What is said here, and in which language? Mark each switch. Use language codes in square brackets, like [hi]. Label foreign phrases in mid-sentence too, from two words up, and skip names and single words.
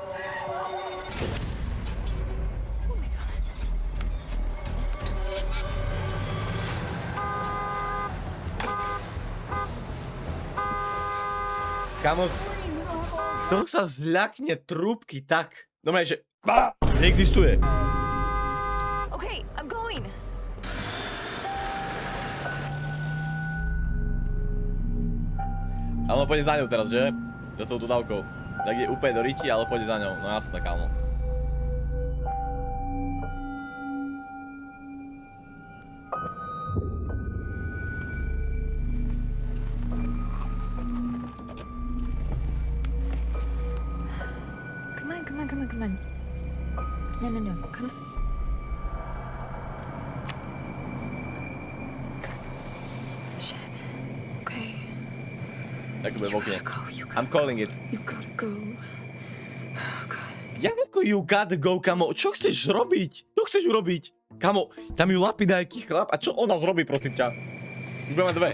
[sk] Kamo, to sa zľakne trúbky tak. Dobre, že neexistuje. [en] Okay, I'm going. [sk] Ale on pôjde za ňou teraz, že? Za tou dodávkou. Tak je úplne do riti, ale pôjde za ňou. No jasné, kámo. [en] Come on. No, come on. Shit. Okay. [sk] Tak to bude v okne. [en] You I'm calling it. gotta go. Oh, God. [sk] Jak ako [en] you gotta go, [sk] kamo? Čo chceš robiť? Čo chceš urobiť? Kamo, tam ju lapí nejaký chlap. A čo ona zrobí, prosím ťa? Už budeme dve.